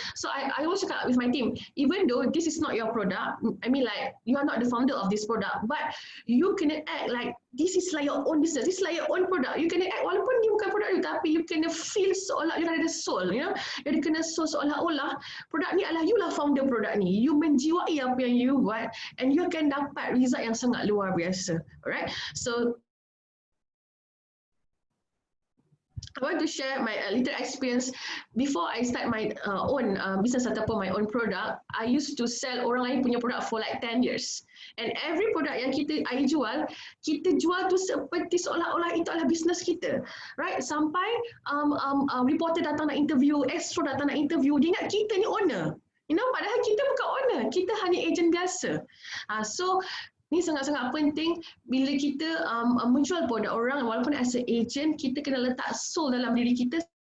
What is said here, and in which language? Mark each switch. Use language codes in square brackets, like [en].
[en] So I always [ms] cakap [en] with my team, even though this is not your product, I mean like you are not the founder of this product, but you can act like this is like your own business, this is like your own product. You can act [ms] walaupun dia bukan produk you, tapi you kena feel seolah you ada soul, [en] you know? [ms] You kena soul seolah-olah produk ni adalah you lah founder produk ni. You menjiwai apa yang you buat and you akan dapat result yang sangat luar biasa. [en] Alright, so I want to share my little experience before I start my own business [ms] ataupun [en] my own product. I used to sell [ms] orang lain punya produk [en] for like 10 years. And every product [ms] yang I jual, kita jual tu seperti seolah-olah itu adalah bisnes kita. Right? Sampai reporter datang nak interview, Astro datang nak interview, dia ingat kita ni owner. You know, padahal kita bukan owner, kita hanya agent biasa. So ni sangat-sangat penting bila kita menjual produk orang, walaupun [en] as a agent, [ms] kita kena letak soul dalam diri kita.